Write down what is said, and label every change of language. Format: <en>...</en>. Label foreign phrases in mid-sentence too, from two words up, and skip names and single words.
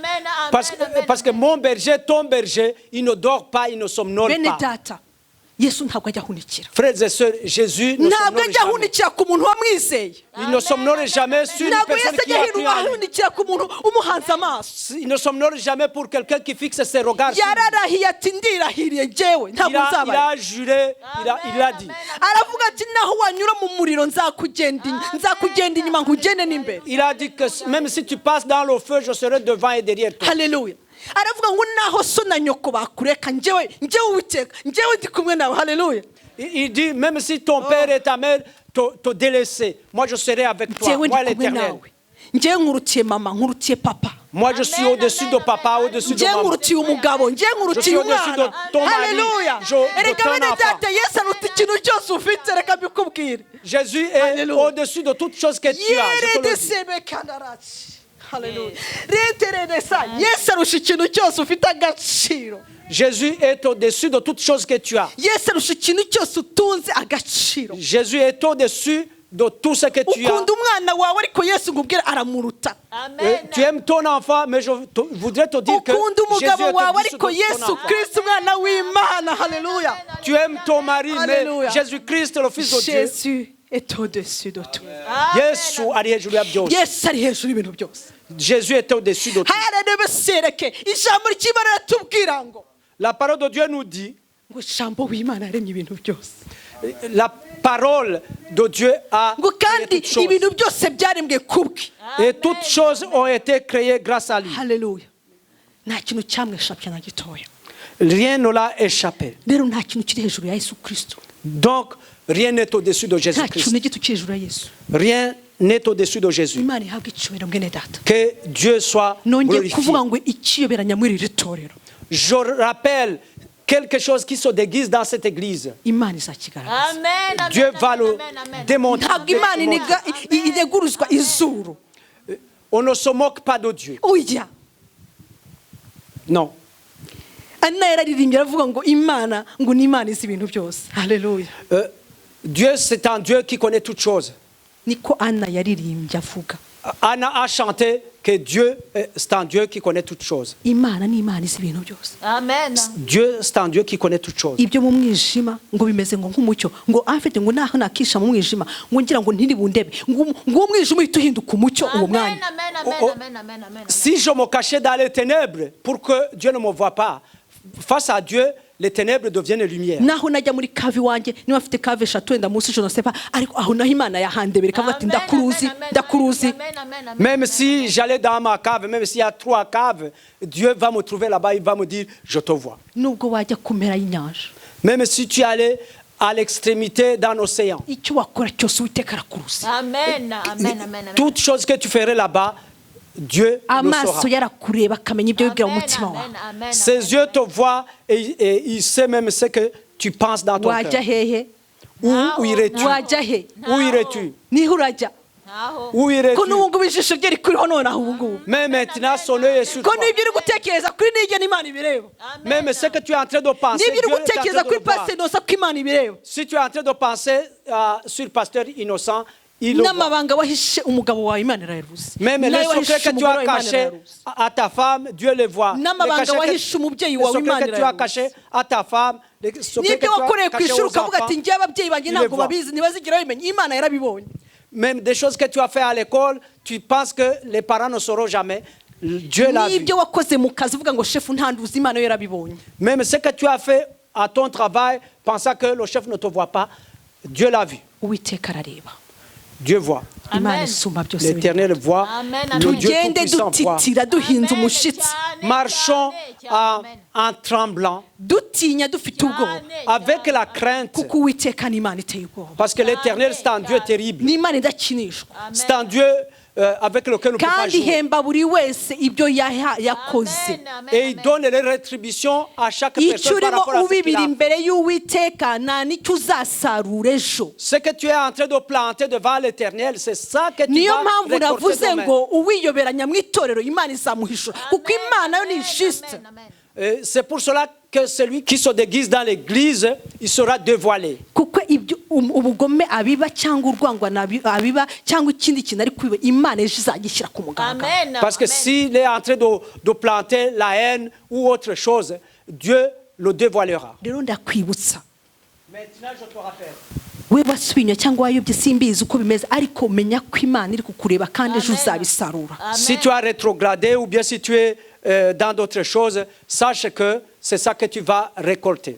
<fr>Parce que mon berger, ton berger, il ne dort pas, il ne somnole</fr> <rw>Bene</rw> <fr>pas.</fr> <rw>data Yesu ntabwo ajya ahunikira.</rw> <fr>Frères et sœurs, Jésus ne</fr> <rw>Ntabwo</rw> <fr>somnole</fr> <rw>ajya</rw> <fr>jamais.</fr> <rw>ahunikira ku muntu wamwizeye.</rw> <fr>Il ne somnole jamais sur une</fr> <rw>Ntabwo</rw> <fr>personne</fr> <rw>Yesu</rw> <fr>qui</fr> <rw>ajya</rw> <fr>a cru en lui.</fr> <rw>ahunikira ku muntu umuhanze amaso.</rw> <fr>Il ne somnole jamais pour quelqu'un qui fixe ses regards sur lui.</fr> <rw>Yararahiye ati ndirahiriye jewe ntabwo</rw> <fr>Il</fr> <rw>nzabaye.</rw> <fr>a juré, il a dit.</fr> <rw>Aravuga ati naho wanyura mu muriro nzakugenda inyuma nkugende n'imbere.</rw> <fr>Il a dit que même si tu passes dans le feu, je serai devant et derrière toi.</fr> <rw>Hallelujah. Aravuga ngo naho so na nyoko bakureka njyewe Uwiteka njyewe ndi kumwe nawe. Hallelujah.</rw> <fr>Il dit, même si ton père et ta mère te délaissent, moi je serai avec toi,</fr> <rw>Njyewe</rw> <fr>moi</fr> <rw>ndi kumwe</rw> <fr>l'Éternel.</fr> <rw>nawe. Njyewe nkurutiye mama nkurutiye papa.</rw> <fr>Moi je suis au-dessus de papa, au-dessus de</fr> <rw>Njyewe</rw> <fr>maman.</fr> <rw>nkurutiye umugabo njyewe</rw> <fr>Je</fr> <rw>nkurutiye</rw> <fr>suis au-dessus</fr> <rw>umwana.</rw> <fr>de ton mari,</fr> <rw>Hallelujah.</rw> <fr>de</fr> <rw>Erega</rw> <fr>ton</fr> <rw>bene</rw> <fr>enfant.</fr> <rw>data Yesu aruta ikintu cyose ufite reka mbikubwire.</rw> <fr>Jésus est Alléluia. au-dessus de toutes choses que tu as. Je te le dis.</fr> <rw>Yeredesebe kandaraki. Hallelujah. Retereresa Yesu arusha ikintu cyose ufite agaciro.</rw> <fr>Jésus est au-dessus de toutes choses que tu as.</fr> <rw>Yesu arusha ikintu cyose utunze agaciro.</rw> <fr>Jésus est au-dessus de tout ce que tu as.</fr> <rw>Ukunda umwana wawe ariko Yesu ngubwira aramuruta.</rw> <fr>Tu aimes ton enfant, mais je voudrais te dire que</fr> <rw>Ukunda</rw> <fr>Jésus</fr> <rw>umugabo</rw> <fr>est</fr> <rw>wawe</rw> <fr>au-dessus</fr> <rw>ariko</rw> <fr>de ton</fr> <rw>Yesu</rw> <fr>enfant.</fr> <rw>Kristo umwana w'Imana. Hallelujah.</rw> <fr>Tu aimes ton mari, Alléluia. mais Jésus-Christ, le Fils de Dieu, Jésus est au-dessus de tout.</fr> <rw>Yesu ari hejuru ya byose. Yesu ari hejuru y'ibintu byose.</rw> <fr>Jésus est au-dessus de tout.</fr> <rw>Hayarebesereke ijambo ry'Imana ratubwira ngo</rw> <fr>La parole de Dieu nous dit,</fr> <rw>ngo ijambo w'Imana yaremye ibintu byose.</rw> <fr>la parole de Dieu a</fr> <rw>Ngo</rw> <fr>créé</fr> <rw>kandi</rw> <fr>toutes choses.</fr> <rw>ibintu byose byaremwe kubwe.</rw> <fr>Et toutes choses ont été créées grâce à lui.</fr> <rw>Hallelujah. Nta kintu cyamweshabye na gitoya.</rw> <fr>Rien ne l'a échappé.</fr> <rw>Rero nta kintu kiri hejuru ya Yesu Kristo.</rw> <fr>Donc, rien n'est au-dessus de</fr> <rw>Nta</rw> <fr>Jésus-Christ.</fr> <rw>kintu na gito kiri hejuru ya Yesu.</rw> <fr>Rien n'est au-dessus de Jésus.</fr> <rw>Imana ihabwe icyubahiro mwene data.</rw> <fr>Que Dieu soit</fr> <rw>Nongeye kuvuga</rw> <fr>glorifié.</fr> <rw>ngo ikiyoberanya muri iri torero.</rw> <fr>Je rappelle quelque chose qui se déguise dans cette église.</fr> <rw>Imana izakigaragaza.</rw> <fr>Dieu va le démontrer.</fr> <rw>Ntabwo Imana ineguruzwa izuru.</rw> <fr>On ne se moque pas de Dieu.</fr> <rw>Oya.</rw> <fr>Non.</fr> <rw>Anna yararirimbye aravuga ngo Imana ngo ni Imana izi ibintu byose. Hallelujah.</rw> <fr>Dieu, c'est un Dieu qui connaît toutes choses.</fr> <rw>Niko Anna yaririmbye avuga.</rw> <fr>Anna a chanté que Dieu, c'est un Dieu qui connaît toutes choses.</fr> <rw>Imana ni Imana izi ibintu byose.</rw> <fr>Dieu, c'est un Dieu qui connaît toutes choses.</fr> <rw>Ibyo mu mwijima ngo bimeze ngo nk'umucyo ngo afite ngo naho nakisha mu mwijima ngo ngira ngo ntiri bundebe ngo umwijima uhita uhinduka umucyo uwo mwanya.</rw> <fr>Si je me cachais dans les ténèbres pour que Dieu ne me voie pas, face à Dieu, les ténèbres deviennent lumière.</fr> <rw>Naho najya muri kavi wanjye niba afite kave eshatu wenda munsi</rw> <fr>je ne sais pas</fr> <rw>ariko aho naho Imana yahandebere kavuga ati ndakuruzi.</rw> <fr>Même si j'allais dans ma cave, même s'il y a 3 caves, Dieu va me trouver là-bas, il va me dire, je te vois.</fr> <rw>Nubwo wajya kumera y'inyanja.</rw> <fr>Même si tu allais à l'extrémité d'un océan.</fr> <rw>Icyo wakora cyose Uwiteka arakuruzi.</rw> <fr>Toute chose que tu ferais là-bas, Dieu le saura.</fr> <rw>amaso yarakureba akamenya ibyo wibwira mu mutima wawe. Amen, amen,</rw> <fr>Ses yeux te voient et il sait même ce que tu penses dans ton</fr> <rw>wajya</rw> <fr>cœur.</fr> <rw>hehe</rw> <fr>Où irais-tu?</fr> <rw>wajya he</rw> <fr>Où irais-tu?</fr> <rw>niho urajya Aho.</rw> <fr>Où</fr> <rw>ko</rw> <fr>irais-tu?</fr> <rw>n'ubu ngubu ijisho rye rikuriho nonaho ubu ngubu</rw> <fr>Mais maintenant, son œil est sur</fr> <rw>ko</rw> <fr>toi.</fr> <rw>n'ibyo uri gutekereza kuri nijye n'Imana ibireba</rw> <fr>Même ce que tu es en train de penser,</fr> <rw>n'ibyo</rw> <fr>Dieu</fr> <rw>uri</rw> <fr>est en train</fr> <rw>gutekereza</rw> <fr>de</fr> <rw>kuri</rw> <fr>le voir.</fr> <rw>pasiteri nosa ko Imana ibireba</rw> <fr>Si tu es en train de penser sur pasteur innocent, il le voit.</fr> <rw>n'amabanga wahishe umugabo wawe Imana irayaruzi</rw> <fr>Même les</fr> <rw>nawe</rw> <fr>secrets</fr> <rw>wahishe</rw> <fr>que tu</fr> <rw>umugore</rw> <fr>as</fr> <rw>wawe Imana</rw> <fr>cachés</fr> <rw>irayaruzi</rw> <fr>à ta femme, Dieu les voit. Les</fr> <rw>n'amabanga</rw> <fr>cachets</fr> <rw>wahishe umubyeyi</rw> <fr>les</fr> <rw>wawe</rw> <fr>secrets</fr> <rw>Imana</rw> <fr>que tu as</fr> <rw>irayaruzi</rw> <fr>cachés à ta femme, les secrets que</fr> <rw>n'ibyo</rw> <fr>tu as</fr> <rw>wakoreye ku</rw> <fr>cachés</fr> <rw>ishuri</rw> <fr>aux</fr> <rw>ukavuga</rw> <fr>enfants,</fr> <rw>ati njye ababyeyi banjye</rw> <fr>il les</fr> <rw>ntabwo</rw> <fr>voit.</fr> <rw>babizi ntibazigera babimenya Imana yarabibonye.</rw> <fr>Même des choses que tu as fait à l'école, tu penses que les parents ne sauront jamais. Dieu l'a vu.</fr> <rw>n'ibyo wakoze mu kazi uvuga ngo shefu ntanduzi Imana yo yarabibonye.</rw> <fr>Même ce que tu as fait à ton travail, pensant que le chef ne te voit pas, Dieu l'a vu.</fr> <rw>Uwiteka arareba</rw> <fr>Dieu voit.</fr> <rw>Imana isumba byose</rw> <fr>L'Éternel voit.</fr> <rw>Amen,</rw> <fr>Le</fr> <rw>amen.</rw> <fr>Dieu</fr> <rw>tugende</rw> <fr>tout-puissant voit.</fr> <rw>dutitira duhinze umushitsi</rw> <fr>Marchons en tremblant,</fr> <rw>dutinya dufite ubwoba</rw> <fr>avec la crainte,</fr> <rw>kuko Uwiteka ni Imana iteye ubwoba</rw> <fr>parce que l'Éternel, c'est un Dieu terrible.</fr> <rw>ni Imana idakinishwa</rw> <fr>C'est un Dieu avec lequel on ne peut pas</fr> <rw>kandi</rw> <fr>jouer.</fr> <rw>ihemba buri wese ibyo yakoze</rw> <fr>Et il donne les rétributions à chaque</fr> <rw>icyo</rw> <fr>personne par</fr> <rw>urimo</rw> <fr>rapport à ce qu'il</fr> <rw>ubibira</rw> <fr>a.</fr> <rw>imbere y'Uwiteka nta n'icyo uzasarura ejo.</rw> <fr>Ce que tu es en train de planter devant l'Éternel, c'est ça que tu</fr> <rw>niyo</rw> <fr>vas</fr> <rw>mpamvu</rw> <fr>récolter</fr> <rw>navuze</rw> <fr>demain.</fr> <rw>ngo uwiyoberanya mu itorero Imana izamuhishura kuko Imana yo ni juste.</rw> <fr>C'est pour cela que celui qui se déguise dans l'église, il sera dévoilé.</fr> <rw>kuko ibyo ubugome abiba cyangwa urwangwa abiba cyangwa ikindi kintu ari kwiba Imana ejo izagishyira ku mugaragaro. Amen.</rw> <fr>Parce que s'il est en train de planter la haine ou autre chose, Dieu le dévoilera.</fr> <rw>rero ndakwibutsa</rw> <fr>Maintenant, je te rappelle.</fr> <rw>we wasubinya cyangwa wayobye simbizi uko bimeze ariko menya ko Imana iri kukureba kandi ejo uzabisarura.</rw> <fr>Si tu as rétrogradé ou bien si tu es dans d'autres choses, sache que c'est ça que tu vas récolter.</fr>